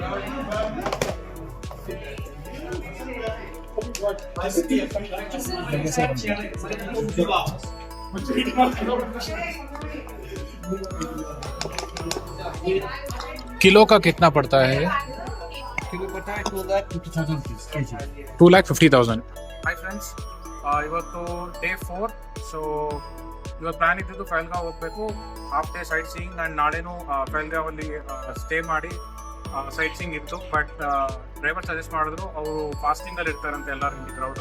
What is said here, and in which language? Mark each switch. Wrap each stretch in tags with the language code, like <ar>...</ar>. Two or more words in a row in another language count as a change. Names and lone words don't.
<hi>किलो का कितना पड़ता है ये? किलो पड़ता है 2,50,000</hi> <en>rupees kg.</en> <hi>2,50,000.</hi> <en>Hi friends,</en> <kn>ಇವತ್ತು ಡೇ 4. ಸೊ ಇವತ್ತು ಪ್ಲ್ಯಾನ್ ಇದ್ದಿದ್ದು ಫೈಲ್ಗಾಂವ್ ಹೋಗಬೇಕು,</kn> <en>half day sight seeing,</en> <kn>ಆ್ಯಂಡ್ ನಾಳೆನೂ ಫೈಲ್ಗಾಂವಲ್ಲಿ ಸ್ಟೇ ಮಾಡಿ</kn> <en>sight seeing</en> <kn>ಇತ್ತು.</kn> <en>but driver suggest</en> <kn>ಮಾಡಿದ್ರು, ಅವರು ಫಾಸ್ಟಿಂಗಲ್ಲಿ ಇರ್ತಾರಂತೆ ಎಲ್ಲರೂ ಇಲ್ಲಿ ಕ್ರೌಡು.</kn>